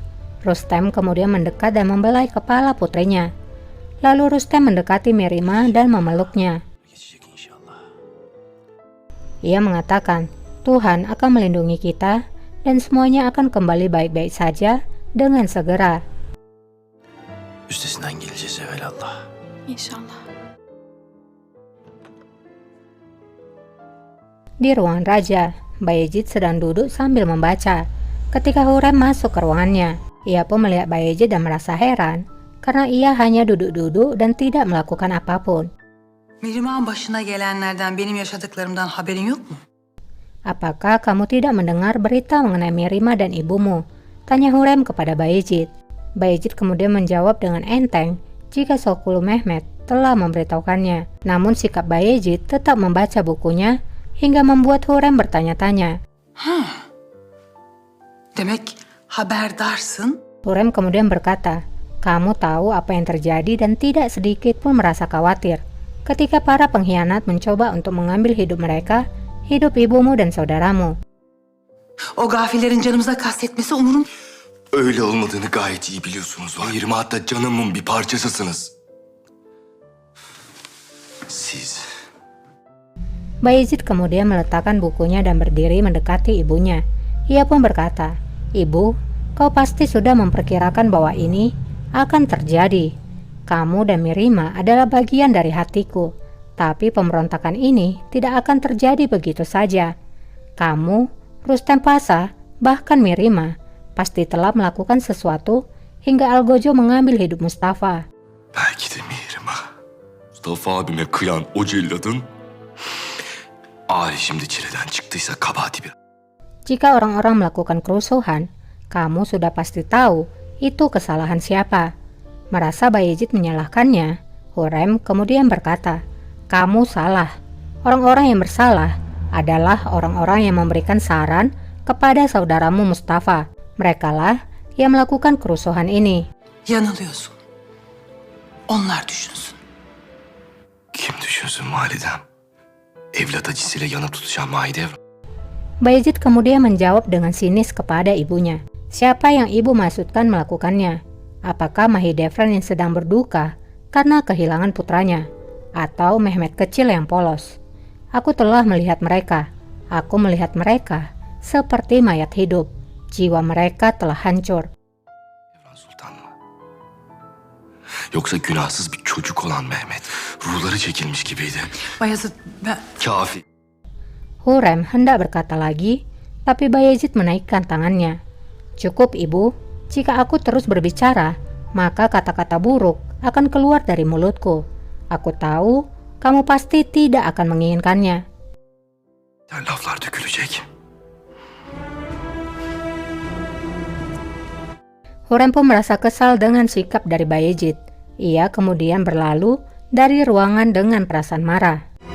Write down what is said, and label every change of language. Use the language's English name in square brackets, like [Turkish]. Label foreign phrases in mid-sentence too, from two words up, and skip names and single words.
[Indonesian] Rustem kemudian mendekat dan membelai kepala putrinya. Lalu Rustem mendekati Mirima dan memeluknya. [Turkish] Geçecek inşallah. [Indonesian] Ia mengatakan, Tuhan akan melindungi kita dan semuanya akan kembali baik-baik saja dengan segera. [Turkish] Üstesinden geleceğiz evelallah. İnşallah. [Indonesian] Di ruangan raja, Bayezid sedang duduk sambil membaca. Ketika Hürrem masuk ke ruangannya, ia pun melihat Bayezid dan merasa heran karena ia hanya duduk-duduk dan tidak melakukan apapun. [Turkish] Mihrimah'ın başına gelenlerden benim yaşadıklarımdan haberin yok mu? [Indonesian] Apakah kamu tidak mendengar berita mengenai Mirima dan ibumu? Tanya Hürrem kepada Bayezid. Bayezid kemudian menjawab dengan enteng jika Sokulu Mehmet telah memberitahukannya. Namun sikap Bayezid tetap membaca bukunya hingga membuat Hürrem bertanya-tanya. [Turkish] Demek haberdarsın. [Indonesian] Hürrem kemudian berkata, kamu tahu apa yang terjadi dan tidak sedikit pun merasa khawatir ketika para pengkhianat mencoba untuk mengambil hidup mereka, hidup ibumu dan saudaramu. [Turkish] O gafillerin canımıza kastetmesi umurum. Öyle olmadığını gayet iyi biliyorsunuz. Mihrimah hatta canımın bir parçasısınız. Siz [Indonesian] Bayezid kemudian meletakkan bukunya dan berdiri mendekati ibunya. Ia pun berkata, Ibu, kau pasti sudah memperkirakan bahwa ini akan terjadi. Kamu dan Mirima adalah bagian dari hatiku, tapi pemberontakan ini tidak akan terjadi begitu saja. Kamu, Rustem Pasha, bahkan Mirima, pasti telah melakukan sesuatu hingga Algojo mengambil hidup Mustafa. [Turkish] belki de Mihrimah. Mustafa abime kıyan o celladın Ali şimdi çileden çıktıysa kabahati bir. [Indonesian] Jika orang-orang melakukan kerusuhan, kamu sudah pasti tahu itu kesalahan siapa. Merasa Bayezid menyalahkannya, Hürrem kemudian berkata, kamu salah. Orang-orang yang bersalah adalah orang-orang yang memberikan saran kepada saudaramu Mustafa. Merekalah yang melakukan kerusuhan ini. [Turkish] Yanılıyorsun. Onlar düşünsün. yaşıyorsun validem? Evlat acısıyla yanıp tutuşan Mahidevran. [Indonesian] Bayezid kemudian menjawab dengan sinis kepada ibunya. Siapa yang ibu maksudkan melakukannya? Apakah Mahidevran yang sedang berduka karena kehilangan putranya? Atau Mehmet kecil yang polos? Aku telah melihat mereka. Aku melihat mereka seperti mayat hidup. Jiwa mereka telah hancur. [Turkish] Sultan mı? Yoksa günahsız bir çocuk olan Mehmet ruhları çekilmiş gibiydi. Bayezid, ben... Kafi. [Indonesian] Hurrem hendak berkata lagi, tapi Bayezid menaikkan tangannya. Cukup ibu, jika aku terus berbicara, maka kata-kata buruk akan keluar dari mulutku. Aku tahu kamu pasti tidak akan menginginkannya. [Turkish] Yani laflar dökülecek. [Indonesian] Hurrem pun merasa kesal dengan sikap dari Bayezid. Ia kemudian berlalu dari ruangan dengan perasaan marah.